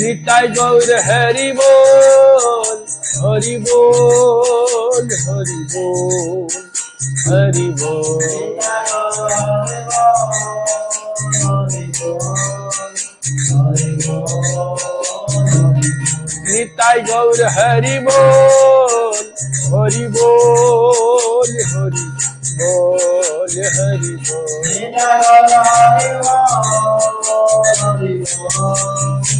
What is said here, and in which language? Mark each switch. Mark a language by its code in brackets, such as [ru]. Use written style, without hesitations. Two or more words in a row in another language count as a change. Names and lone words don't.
[bn] নিতাই গৌর হরি বল, হরি বল, হরি বল, হরি বল. হরে বল, হরে বল, নিতাই গৌর হরি বল, হরি বল, হরি বল, হরি বল। নিত্য গৌর হরি বল, হরি বল.